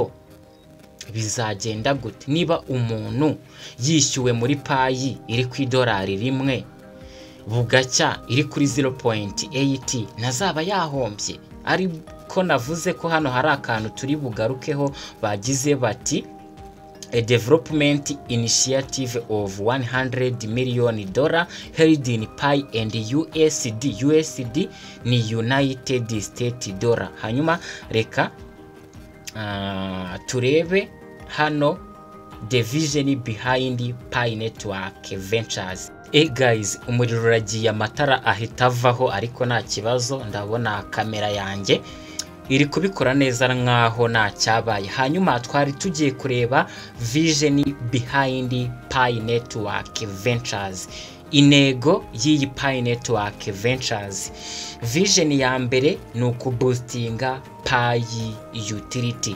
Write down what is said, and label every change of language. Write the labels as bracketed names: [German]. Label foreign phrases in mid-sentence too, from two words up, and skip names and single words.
[Kinyarwanda] Bizagenda gute niba umuntu yishyuwe muri Pi iri ku idolari rimwe bugacya iri kuri 0.8 nazaba yahombye? Ariko navuze ko hano hari akantu turi bugarukeho. Bagize bati [English] a development initiative of $100 million held in Pi and USD. [Kinyarwanda] USD ni [English] United States dollar. [Kinyarwanda] Hanyuma reka turebe hano [English] the vision behind Pi Network Ventures. [Kinyarwanda] Guys, umuriro uragiye, amatara ahita avaho, ariko nta kibazo, ndabona kamera yanjye iri kubikora neza nkaho nta cyabaye. Hanyuma twari tugiye kureba [English] vision behind Pi Network Ventures. [Kinyarwanda] Intego y'iyi Pi Network Ventures, vision ya mbere ni ukuboostinga Pi utility.